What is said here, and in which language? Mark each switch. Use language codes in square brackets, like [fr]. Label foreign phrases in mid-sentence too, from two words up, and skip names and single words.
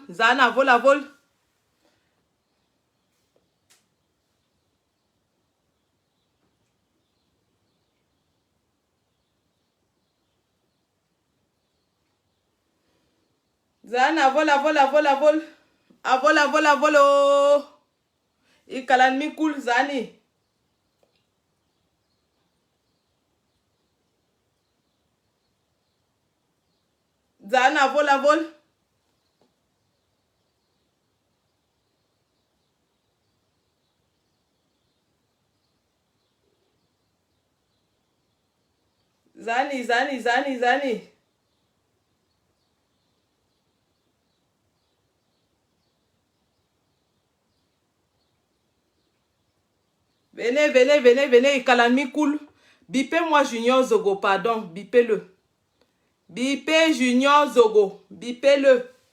[ewo] Zane, avol. Zane, avol. Avol. Ikalan mi cool, Zani. Zane, avol. Zani. [fr] Venez, Ikalan cool. Bipez-moi Junior Zogo, pardon, bipez-le. Bipez Junior Zogo, bipez-le.